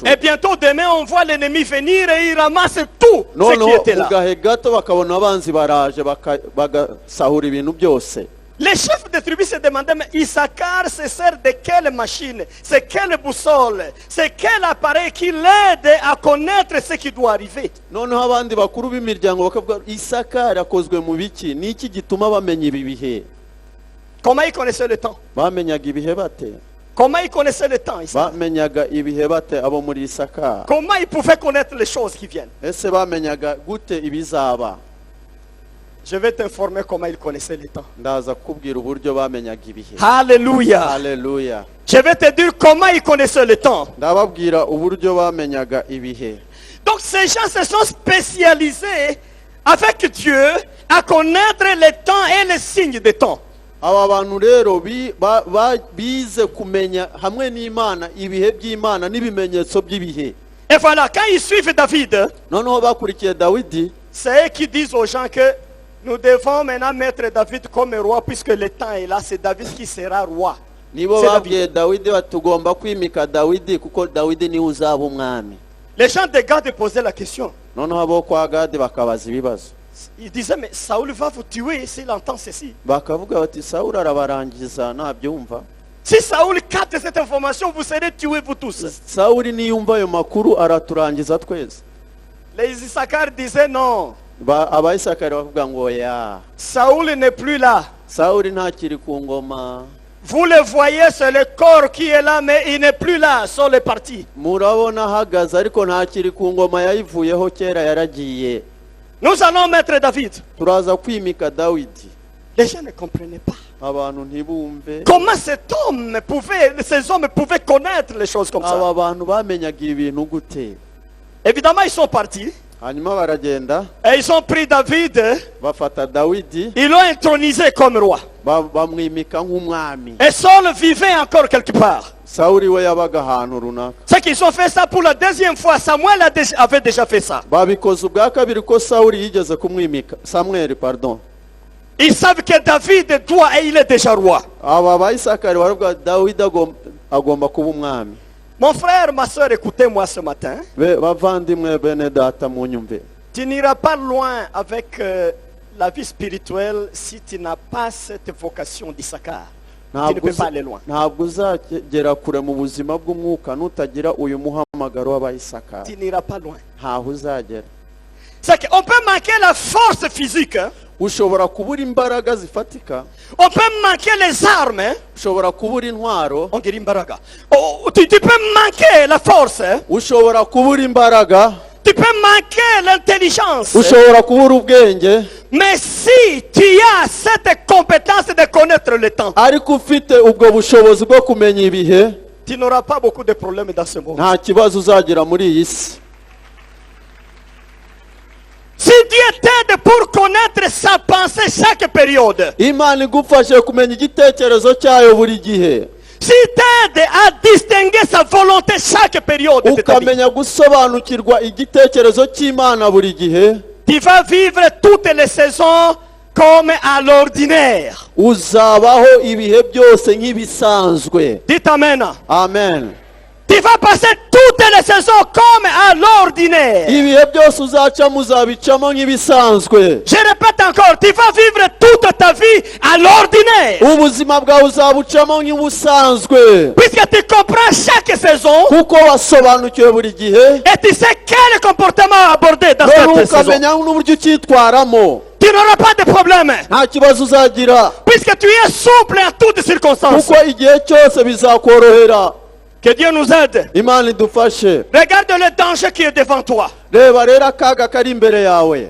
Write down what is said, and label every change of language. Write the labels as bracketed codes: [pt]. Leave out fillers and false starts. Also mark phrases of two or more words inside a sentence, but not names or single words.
[fr] Et bientôt demain on voit l'ennemi venir et il ramasse tout ce qui noneho était là. [rw] ugahe gato bakabona abanzi baraje bagasahura ibintu byose. [fr] Les chefs de tribu se demandaient, mais Issachar se sert de quelle machine, c'est quelle boussole, c'est quel appareil qui l'aide à connaître ce qui doit arriver. [rw] noneho abandi bakuru b'imiryango bakavuga Isakari akozwe mu biki, ni iki gituma bamenya ibi bihe? [fr] Comment ils connaissaient le temps? [rw] Bamenyaga ibihe bate? [fr] Comment ils connaissaient le temps? [rw] Bamenyaga ibihe bate abo muri Isakari? [fr] Comment ils pouvaient connaître les choses qui viennent? [rw] Ese bamenyaga gute ibizaba? [fr] Je vais t'informer comment ils connaissaient le temps. [rw] Ndaza kubwira uburyo bamenyaga ibihe. [fr] Alléluia. [rw] Haleluya. [fr] Je vais te dire comment ils connaissaient le temps. [rw] Ndababwira uburyo bamenyaga ibihe. [fr] Donc ces gens se sont spécialisés avec Dieu à connaître les temps et les signes des temps. [rw] Aba bantu rero bize kumenya hamwe n'Imana ibihe by'Imana n'ibimenyetso by'ibihe. [fr] Et voilà, quand ils suivent David, [rw] noneho bakurikiye Dawidi, [fr] c'est eux qui disent aux gens que nous devons maintenant mettre David comme roi puisque le temps est là, c'est David qui sera roi. [rw] nibo babwiye Dawidi batugomba kwimika Dawidi kuko Dawidi ni uzaba umwami. [fr] Les gens de Gad posaient la question. [rw] noneho abo kwa Gadi bakabaza ibibazo. [fr] Ils disaient, mais Saoul va vous tuer s'il entend ceci. [rw] Bakavuga bati Sawuli arabarangiza nabyumva. [fr] Si Saoul capte cette information, vous serez tués vous tous. [rw] Sawuli niyumva ayo makuru araturangiza twese. [fr] Les Issachar disaient non. [rw] Abayisakari bavuga ngo ya [fr] Saoul n'est plus là. [rw] Sawuli ntakiri ku ngoma. [fr] Vous le voyez, c'est le corps qui est là, mais il n'est plus là, sont les partis. [rw] Murabona ahagaze ariko ntakiri ku ngoma, yayivuyeho kera yaragiye. [fr] Nous allons mettre David. [rw] Turaza kwimika Dawidi. [fr] Les gens ne comprenaient pas. [rw] Abantu ntibumve. [fr] Comment ces hommes pouvaient connaître les choses comme ça? [rw] Aba bantu bamenyaga ibintu gute? [fr] Évidemment, ils sont partis. [rw] Hanyuma baragenda. [fr] Et ils ont pris David. [rw] Bafata Dawidi. [fr] Ils l'ont intronisé comme roi. [rw] Bamwimika nk'umwami. [fr] Et Saul vivait encore quelque part. [rw] Sawuli we yabaga ahantu runaka. [fr] C'est qu'ils ont fait ça pour la deuxième fois. Samuel avait déjà fait ça. [rw] Babikoze ubwa kabiri ko Sawuli yigeze kumwimika. [fr] Samuel, pardon. Ils savent que David doit et il est déjà roi. [rw] Aba bayisakari baravuga Dawidi agomba kuba umwami. [fr] Mon frère, ma soeur, écoutez-moi ce matin. [rw] Bavandimwe bene data munyumve. [fr] Tu n'iras pas loin avec la vie spirituelle si tu n'as pas cette vocation d'Issachar. Tu ne peux pas aller loin. [rw] Ntabwo uzagera kure mu buzima bw'umwuka nutagira uyu muhamagaro w'abayisakari. [fr] Tu n'iras pas loin. [rw] Ntaho uzagera. [fr] C'est qu'on peut manquer la force physique. Hein? [rw] Ushobora kubura imbaraga zifatika. [fr] On peut manquer les armes. Hein? [rw] Ushobora kubura intwaro. [fr] On dit imbaraga. Oh, tu peux manquer la force. Hein? [rw] Ushobora kubura imbaraga. [fr] Tu peux manquer l'intelligence. [rw] Ushobora kubura ubwenge. [fr] Mais si tu as cette compétence de connaître le temps, [rw] ariko ufite ubwo bushobozi bwo kumenya ibihe, [fr] tu n'auras pas beaucoup de problèmes dans ce monde. [rw] Nta kibazo uzagira muri iyi si. [fr] Si Dieu t'aide pour connaître sa pensée chaque période, [rw] Imana igufashe kumenya igitekerezo cyayo buri gihe, [fr] si t'aide à distinguer sa volonté chaque période de ta vie, [rw] ukamenya gusobanukirwa igitekerezo cy'Imana buri gihe, [fr] tu vas vivre toutes les saisons comme à l'ordinaire. [rw] Uzabaho ibihe byose nk'ibisanzwe. [fr] Dites amen. [rw] Amen. [fr] Tu vas passer toutes les saisons comme à l'ordinaire. [rw] Ibihe byose uzaca muzabicamo nk'ibisanzwe. [fr] Je répète encore, tu vas vivre toute ta vie à l'ordinaire. [rw] Ubuzima bwawe uzabucamo nk'ubusanzwe. [fr] Puisque tu comprends chaque saison. [rw] Kuko wasobanukiwe buri gihe. [fr] Et tu sais quel comportement aborder dans cette saison. [rw] Ukamenya n'uburyo ucyitwaramo. [fr] Tu n'auras pas de problème. [rw] Nta kibazo uzagira. [fr] Puisque tu es souple à toutes circonstances. [rw] Kuko igihe cyose bizakorohera. [fr] Que Dieu nous aide. [rw] Imana idufashe. [fr] Regarde le danger qui est devant toi. [rw] Reba rero akaga kari imbere yawe.